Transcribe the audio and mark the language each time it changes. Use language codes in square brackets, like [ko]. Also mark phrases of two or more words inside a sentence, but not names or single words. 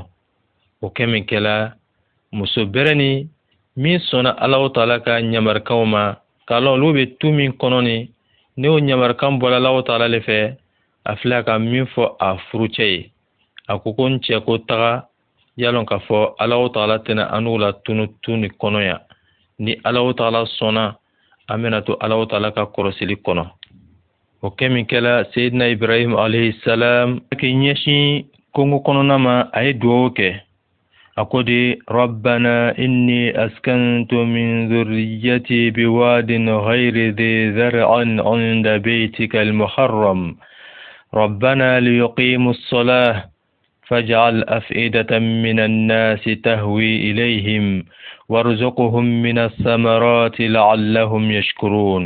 [bm] O kɛmi kɛla muso bɛrɛ ni min sɔnna Alahu Taala ka ɲamarikanw ma k'a lɔn olu bɛ tu min kɔnɔ ni n'o ɲamarikan bɔla Alahu Taala le fɛ a filɛ ka min fɔ a furucɛ ye a ko n cɛ ko taga yalon ka fɔ Alahu Taala tɛna anu la tunu tu ni kɔnɔ yan ni Alahu Taala sɔnna an bɛna to Alahu Taala ka kɔrɔsili kɔnɔ. O kɛmi kɛla Seydina Ibrahim [ar] عليه السلام [bm] a k'i ɲɛsin kongo kɔnɔna ma a ye duwawu kɛ a ko de [ar] ربنا إني أسكنت من ذريتي بواد غير ذي زرع عند بيتك المحرم ربنا ليقيموا الصلاة فاجعل أفئدة من الناس تهوي إليهم وارزقهم من الثمرات لعلهم يشكرون.